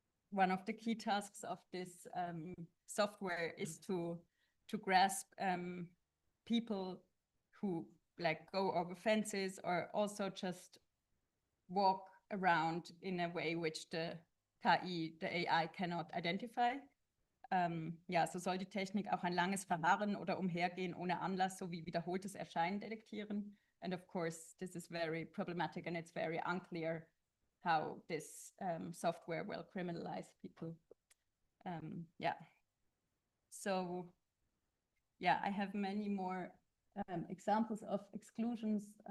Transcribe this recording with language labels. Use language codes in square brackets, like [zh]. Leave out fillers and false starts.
[en] one of the key tasks of this software is to grasp people who like go over fences or also just walk around in a way which the KI, the AI cannot identify. [de] Ja, so soll die Technik auch ein langes Verharren oder Umhergehen ohne Anlass sowie wiederholtes Erscheinen detektieren. [en] And of course, this is very problematic and it's very unclear how this software will criminalize people. Yeah. So, yeah, I have many more examples of exclusions.